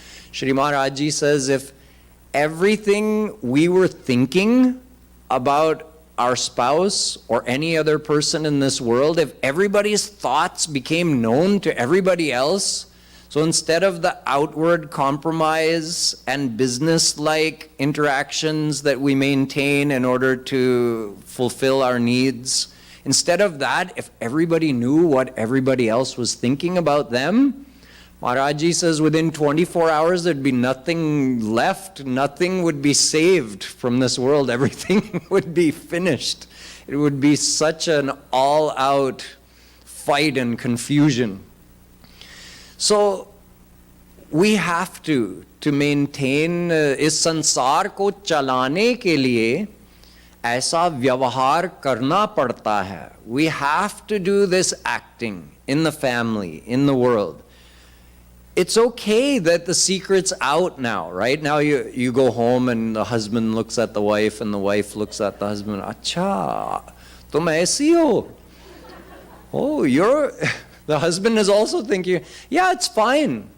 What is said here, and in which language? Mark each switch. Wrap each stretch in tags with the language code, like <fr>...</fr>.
<en>Shri Maharaj Ji says, if everything we were thinking about our spouse or any other person in this world, if everybody's thoughts became known to everybody else, so instead of the outward compromise and business-like interactions that we maintain in order to fulfill our needs, instead of that, if everybody knew what everybody else was thinking about them, Maharaji says within 24 hours there'd be nothing left, nothing would be saved from this world, everything would be finished. It would be such an all-out fight and confusion. So we have to maintain</en> <hi>इस संसार को चलाने के लिए ऐसा व्यवहार करना पड़ता है.</hi> <en>We have to do this acting in the family, in the world. It's okay that the secret's out now, right? Now you go home and the husband looks at the wife and the wife looks at the husband.</en> <hi>Acha, tum aisi ho.</hi> <en>Oh, the husband is also thinking, yeah, it's fine.</en>